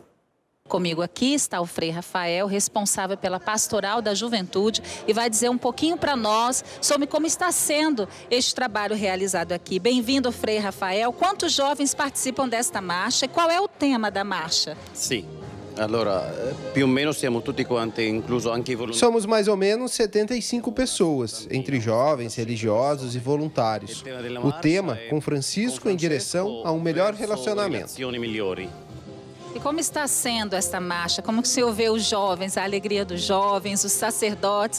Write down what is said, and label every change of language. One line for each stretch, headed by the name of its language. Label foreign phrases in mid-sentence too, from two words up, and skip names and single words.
Portuguese: Comigo aqui está o Frei Rafael, responsável pela Pastoral da Juventude, e vai dizer um pouquinho para nós sobre como está sendo este trabalho realizado aqui. Bem-vindo, Frei Rafael. Quantos jovens participam desta marcha e qual é o tema da marcha? Sim.
Italian: Allora, più o meno siamo tutti quanti, incluso anche i volontários.
Portuguese: Somos mais ou menos 75 pessoas, entre jovens, religiosos e voluntários. O tema, com Francisco em direção a um melhor relacionamento. E como está sendo esta marcha? Como que o senhor vê os jovens, a alegria dos jovens, os sacerdotes?